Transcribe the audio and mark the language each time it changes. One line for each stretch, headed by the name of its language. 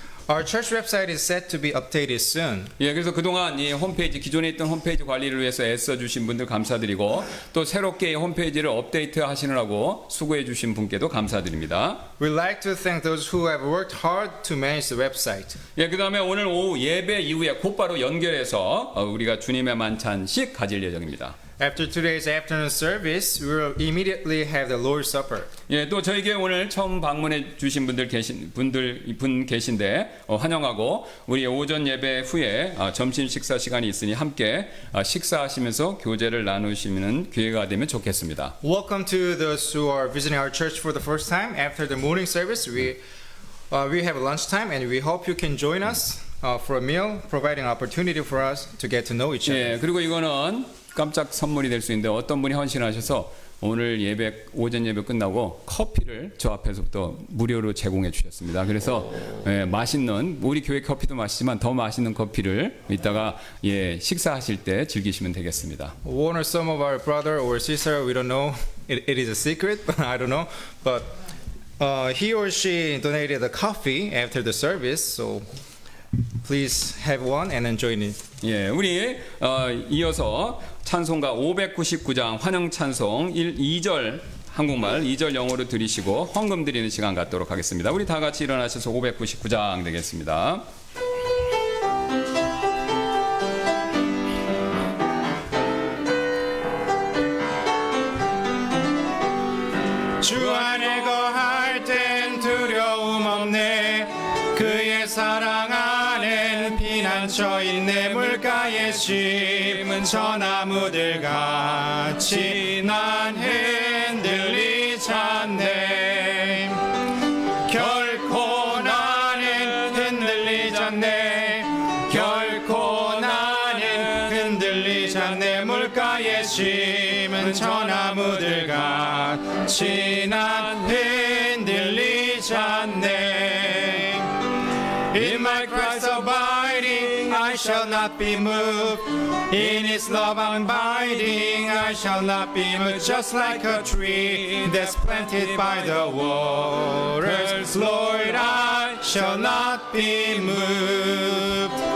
English: Our church website is set to be updated soon.
Korean: 예, 그래서 그동안 이 홈페이지 기존에 있던 홈페이지 관리를 위해서 애써 주신 분들 감사드리고 또 새롭게 이 홈페이지를 업데이트 하시느라고 수고해 주신 분께도 감사드립니다.
English: We'd like to thank those who have worked hard to manage the website.
Korean: 예, 그다음에 오늘 오후 예배 이후에 곧바로 연결해서 우리가 주님의 만찬식 가질 예정입니다.
English: After today's afternoon service, we will immediately have the Lord's Supper.
Korean: 예, 또 저희 교회 오늘 처음 방문해 주신 분들 계신데 환영하고 우리 오전 예배 후에 점심 식사 시간이 있으니 함께 식사하시면서 교제를 나누시는 기회가 되면 좋겠습니다.
English: Welcome to those who are visiting our church for the first time. After the morning service, we have a lunchtime, and we hope you can join us for a meal, providing an opportunity for us to get to know each other.
Korean: 예, 그리고 이거는 깜짝 선물이 될 수 있는데 어떤 분이 헌신하셔서 오늘 오전 예배 끝나고 커피를 저 앞에서부터 무료로 제공해 주셨습니다. 그래서 맛있는 우리 교회 커피도 맛있지만 더 맛있는 커피를 이따가 식사하실 때 즐기시면 되겠습니다.
English: One or some of our brother or sister, we don't know. It is a secret, but I don't know. But he or she donated a coffee after the service, so please have one and enjoy it.
Korean: 예, 우리 이어서 찬송가 599장 환영 찬송 2절 한국말 2절 영어로 들으시고 헌금 드리는 시간 갖도록 하겠습니다. 우리 다 같이 일어나셔서 599장 되겠습니다. 주 안에 거할 땐 두려움 없네. 그의 사랑 안엔 피난처 있네. 물가에 물가에 심은 저나무들 같이 난 흔들리지 않네. 결코 나는 흔들리지 않네. 결코 나는 흔들리지 않네. 물가에 심은 저나무들 같이 난 흔들리지 않네.
English: In my Christ abiding, I shall not be moved. In His love I'm abiding, I shall not be moved. Just like a tree that's planted by the waters, Lord, I shall not be moved.